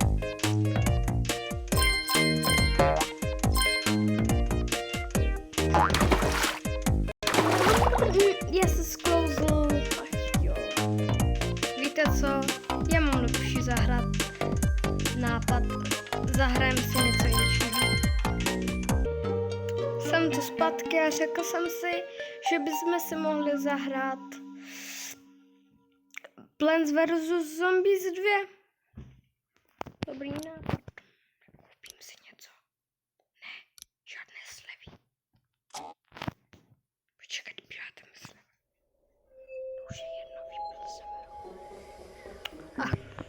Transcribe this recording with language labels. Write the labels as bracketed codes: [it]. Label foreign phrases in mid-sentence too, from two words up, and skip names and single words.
[cs] Já se sklouzl. Ach jo. Víte co? Já mám lepší zahrát nápad. Zahrajem si něco jiného. Jsem tu zpátky a řekl jsem si, že bychom si mohli zahrát Plants vs. Zombies 2. Dobrý nápad. Koupím si něco. Ne, žádné slevy. Počkat, píráte myslím. Už je jedno, vypil jsem.